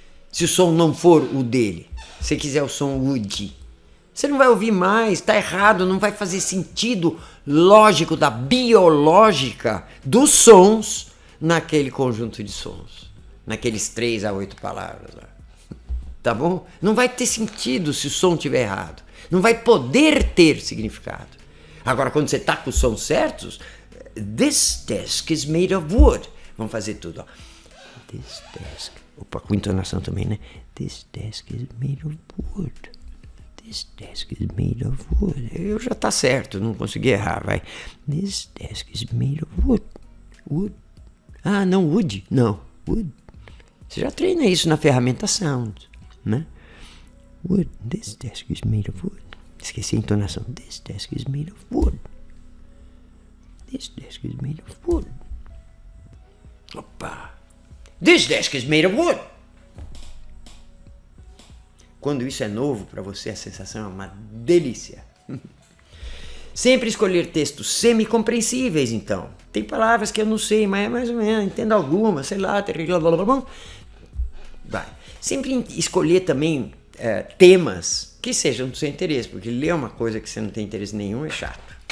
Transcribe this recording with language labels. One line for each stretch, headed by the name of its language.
Portuguese: Se o som não for o dele, se você quiser o som wood, você não vai ouvir mais, está errado, não vai fazer sentido lógico da biológica dos sons naquele conjunto de sons, naqueles 3 a 8 palavras lá. tá bom? Não vai ter sentido se o som estiver errado. Não vai poder ter significado. Agora, quando você tá com os sons certos,
English: this desk is made of wood.
Portuguese: Vamos fazer tudo, ó. This desk. Opa, com entonação também, né?
English: This desk is made of wood. This desk is made of wood.
Portuguese: Eu já tá certo, não consegui errar, vai.
English: This desk is made of wood. Wood. Ah, não, wood. Não, wood.
Portuguese: Você já treina isso na ferramenta Sound, né?
English: Wood. This desk is made of wood.
Portuguese: Esqueci a entonação.
English: This desk is made of wood. This desk is made of wood. Opa. This desk is made of wood.
Portuguese: Quando isso é novo para você, a sensação é uma delícia. Sempre escolher textos semicompreensíveis, então. Tem palavras que eu não sei, mas é mais ou menos, entendo algumas, sei lá, vai. Sempre escolher também temas que sejam do seu interesse, porque ler uma coisa que você não tem interesse nenhum é chato.